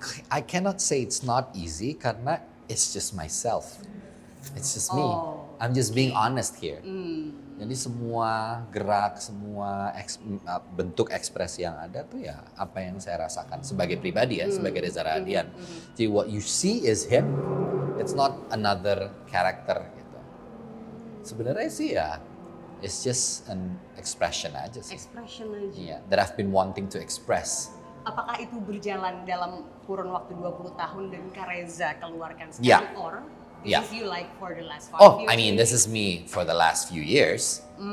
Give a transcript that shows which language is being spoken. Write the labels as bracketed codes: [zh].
[en] I cannot say it's not easy karena it's just myself. It's just me. I'm just being honest here. [id] Jadi semua gerak, semua bentuk ekspresi yang ada tuh ya apa yang saya rasakan sebagai pribadi ya, sebagai Reza Radian. [en] Jadi what you see is him. It's not another character gitu. [id] Sebenarnya sih ya, [en] it's just an expression [id] aja sih. Expression aja. [en] Yeah, that I've been wanting to express. [id] Apakah itu berjalan dalam kurun waktu 20 tahun dan Kak Reza keluarkan sekarang [en] or this is you like for the last 5 years? I mean this is me for the last few years.